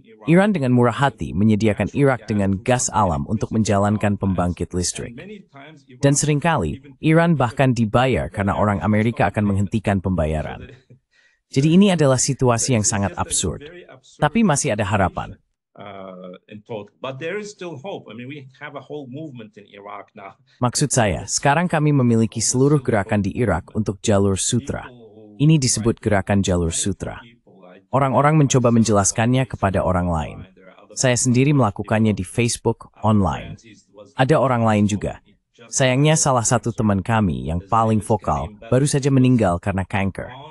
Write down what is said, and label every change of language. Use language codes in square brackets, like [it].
[id] Iran dengan murah hati menyediakan Irak dengan gas alam untuk menjalankan pembangkit listrik. Dan seringkali, Iran bahkan dibayar karena orang Amerika akan menghentikan pembayaran. Jadi ini adalah situasi yang sangat absurd. Tapi masih ada harapan. [en] in total. But there is still hope. I mean, we have a whole movement in Iraq now. [id] Maksud saya, sekarang kami memiliki seluruh gerakan di Irak untuk jalur sutra. Ini disebut gerakan jalur sutra. Orang-orang mencoba menjelaskannya kepada orang lain. Saya sendiri melakukannya di Facebook online. Ada orang lain juga. Sayangnya salah satu teman kami yang paling vokal baru saja meninggal karena kanker.